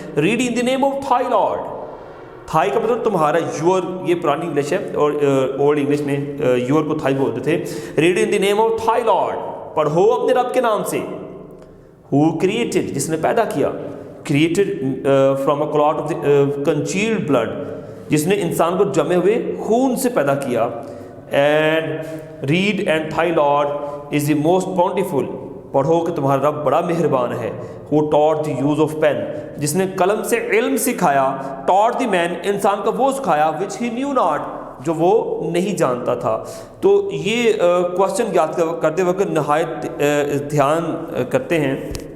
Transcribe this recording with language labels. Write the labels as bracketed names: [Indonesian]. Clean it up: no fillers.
[English] read in the name of thy lord, [Urdu] Thai کا مطلب تمہارا, یور, یہ پرانی انگلش ہے اور اولڈ انگلش میں یور کو تھائی بولتے تھے. [English] read in the name of thy lord, [Urdu] پڑھو اپنے رب کے نام سے. [English] Who created, [Urdu] جس نے پیدا کیا, [English] created from a clot of the congealed blood, [Urdu] جس نے انسان کو جمے ہوئے خون سے پیدا کیا. [English] And read and thy Lord is the most bountiful, [Urdu] پڑھو کہ تمہارا رب بڑا مہربان ہے. [English] Who taught the use of pen, [Urdu] جس نے قلم سے علم سکھایا. [English] Taught the man, [Urdu] انسان کا وہ سکھایا, [English] which he knew not, [Urdu] جو وہ نہیں جانتا تھا. تو یہ کوشچن یاد کرتے وقت نہایت دھیان کرتے ہیں.